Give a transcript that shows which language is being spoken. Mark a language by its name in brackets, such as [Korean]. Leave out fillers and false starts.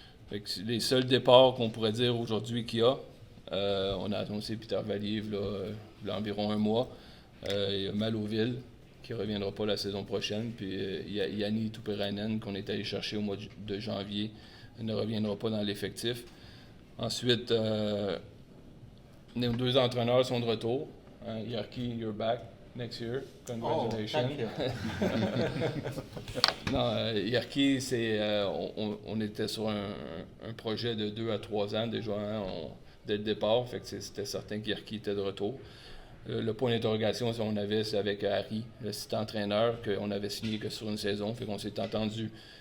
[French] Fait que les seuls départs qu'on pourrait dire aujourd'hui qu'il y a, on a annoncé Peter Vallier il y a environ un mois. Il y a Maloville qui ne reviendra pas la saison prochaine. Puis il y a Yanni Tuperainen qu'on est allé chercher au mois de janvier. Il ne reviendra pas dans l'effectif. Ensuite, nos 2 entraîneurs sont de retour. [English] Yarki, you're back next year. Congratulations. [French] Non, Yarki, on était sur un projet de 2 à 3 ans déjà dès le départ. Fait que c'était certain qu'Yarki était de retour. Le point d'interrogation qu'on avait, c'est avec Harry, l'assistant entraîneur, qu'on avait signé que sur une saison. Fait qu'on s'est entendu.